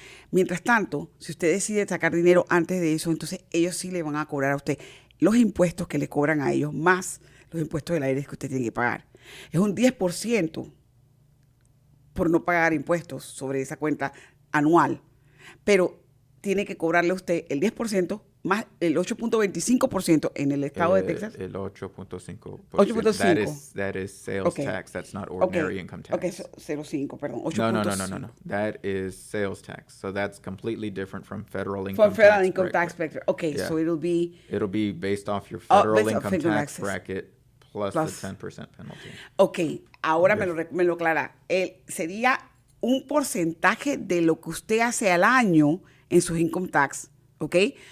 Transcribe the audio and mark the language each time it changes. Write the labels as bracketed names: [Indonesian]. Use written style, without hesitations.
[Spanish] Mientras tanto, si usted decide sacar dinero antes de eso, entonces ellos sí le van a cobrar a usted los impuestos que le cobran a ellos, más los impuestos del aire que usted tiene que pagar. Es un 10% por no pagar impuestos sobre esa cuenta anual. Pero tiene que cobrarle a usted el 10% más el 8.25% en el estado de Texas. El 8.5%. 8.5. [English] That is sales tax. That's not ordinary income tax. [Spanish] Okay, 0.5, perdón. [English] 8.5. No. That is sales tax. So that's completely different from federal income tax. From federal income tax bracket. Okay, yeah. So it'll be based off your federal income tax bracket plus the 10% penalty. [Spanish] Okay, ahora me lo aclara. Sería un porcentaje de lo que usted hace al año en sus income tax, ¿ok?